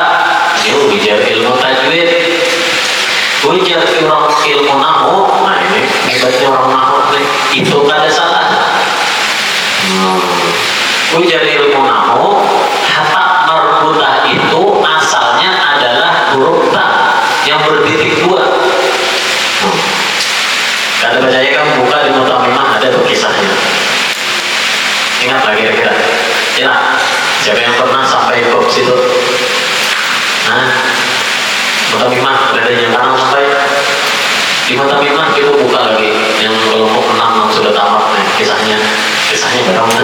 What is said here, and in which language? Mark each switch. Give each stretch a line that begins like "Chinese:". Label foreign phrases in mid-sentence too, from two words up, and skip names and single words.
Banjar: Ini ujar ilmu tajwid. Ujar orang ilmu nahu, nah ini hebatnya orang nahu itu kada salah. Ujar ilmu nahu, tak marbutah itu asalnya adalah huruf ta yang bertitik dua.
Indonesian: Kata bacanya kamu buka di Mutamimah ada tuh kisahnya. Ingat lagi kira-kira. Ya, siapa yang pernah sampai ke situ? Mutamimah ada yang kanan sampai di Mutamimah itu buka lagi yang kelompok 6 yang sudah tamat nih kisahnya berapa?